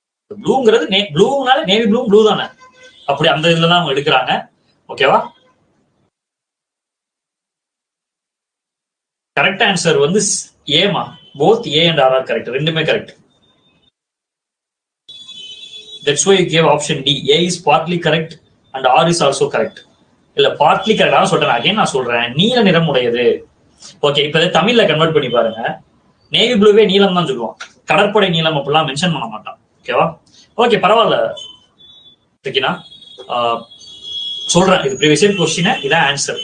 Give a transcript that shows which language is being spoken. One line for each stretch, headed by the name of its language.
Tamil: ப்ளூங்கிறது ப்ளூனால navy blue blue தானே, அப்படி அந்த இதுல தான் அவங்க எடுக்கிறாங்க. ஓகேவா? கரெக்ட் ஆன்சர் வந்து ஏமா,
English: both A and R are correct,
Tamil: ரெண்டுமே correct.
English: That's why you gave option D. A is partly correct and R is also correct.
Tamil: இல்ல பார்ட்லி கரெக்டா சொல்றேன், அகைன் நான் சொல்றேன் நீல நிறம் உடையது. ஓகே, இப்ப தமிழ்ல கன்வெர்ட் பண்ணி பாருங்க. நேவி ப்ளூவே நீலம் தான் சொல்லுவான், கடற்படை நீளம் அப்படிலாம் மென்ஷன் பண்ண மாட்டான். ஓகேவா? ஓகே, பரவாயில்ல. ஓகேனா சொல்றேன், இது ப்ரீவியஸ் இயர் क्वेश्चन, இதான் ஆன்சர்.